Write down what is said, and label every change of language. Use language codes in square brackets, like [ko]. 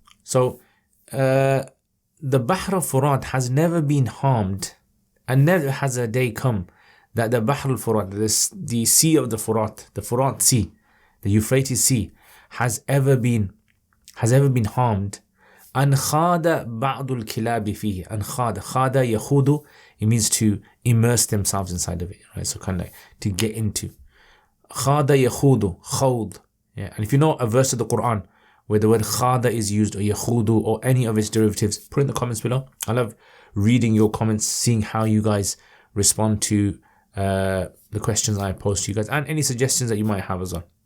[en] So the Bahr al-Furat has never been harmed and never has a day come that the Bahr al-Furat, the sea of the Furat Sea, the Euphrates Sea, has ever been harmed. [ar] أن خاض بعض الكلاب فيه. أن خاض يخوض, [en] it means to immerse themselves inside of it, right? So kind of like to get into. [ar] خاض يخوض, khawd. [en] Yeah, and if you know a verse of the Quran where the word khada is used, or yakhudu, or any of its derivatives, put in the comments below. I love reading your comments, seeing how you guys respond to the questions I post to you guys, and any suggestions that you might have as well.